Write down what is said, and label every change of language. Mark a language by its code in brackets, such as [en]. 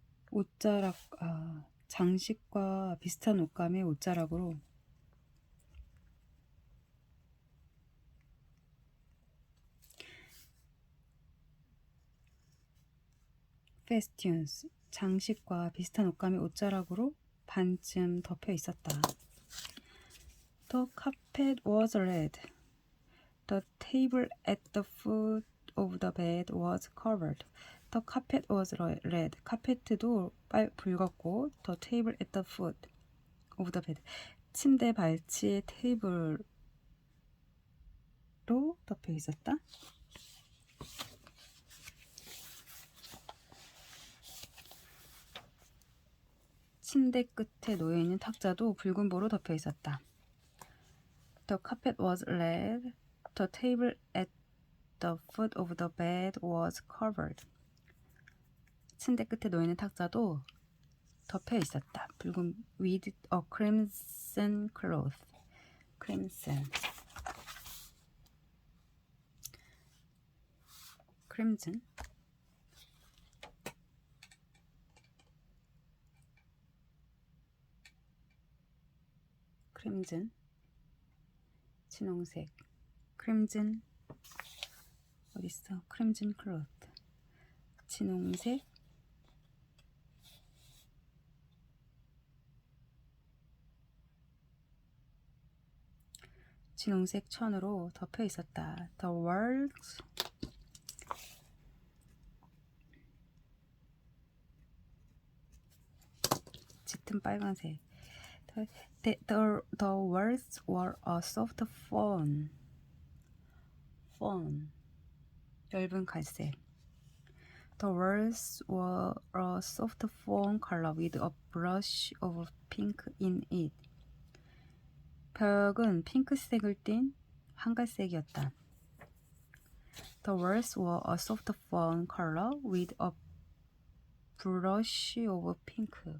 [ko] 옷자락, 장식과 비슷한 옷감의 옷자락으로 festoons, 장식과 비슷한 옷감의 옷자락으로 반쯤 덮여 있었다. [en] The carpet was red. The table at the foot of the bed was covered. The carpet was red. [ko] 카페트도 붉었고, [en] the table at the foot of the bed. [ko] 침대 발치의 테이블로 덮여 있었다. 침대 끝에 놓여있는 탁자도 붉은 보로 덮여 있었다. [en] The carpet was red. The table at the foot of the bed was covered. [ko] 침대 끝에 놓여있는 탁자도 덮여 있었다. [en] 붉은 with a crimson cloth. crimson. crimson, crimson, 진홍색, crimson, [ko] 어딨어? crimson cloth, 진홍색, 진홍색 천으로 덮여 있었다. [en] The walls [ko] 짙은 빨간색. [en] The walls were a soft fawn. [ko] 엷은 갈색. [en] The walls were a soft fawn color with a brush of pink in it. [ko] 벽은 핑크색을 띤 한갈색이었다. [en] The walls were a soft fawn color with a brush of pink.